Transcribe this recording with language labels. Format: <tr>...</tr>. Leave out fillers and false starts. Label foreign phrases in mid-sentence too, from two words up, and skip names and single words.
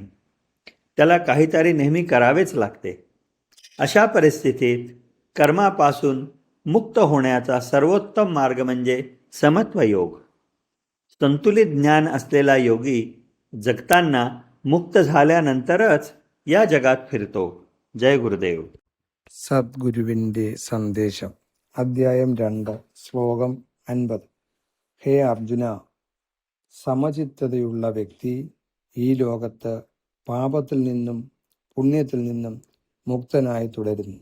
<mr>त्याला काहीतरी नेहमी करावेच लागते. अशा परिस्थितीत कर्मापासून मुक्त होण्याचा सर्वोत्तम मार्ग म्हणजे समत्व योग. संतुलित ज्ञान असलेला योगी जगताना मुक्त झाल्यानंतरच या जगात फिरतो. जय गुरुदेव.</mr> <ml>സദ്ഗുരുവിൻ്റെ സന്ദേശം. അധ്യായം 2, ശ്ലോകം 50. ഹേ അർജുന, സമചിത്തതയുള്ള വ്യക്തി ഈ ലോകത്ത് പാപത്തിൽ നിന്നും പുണ്യത്തിൽ നിന്നും മുക്തനായി തുടരുന്നു.</ml>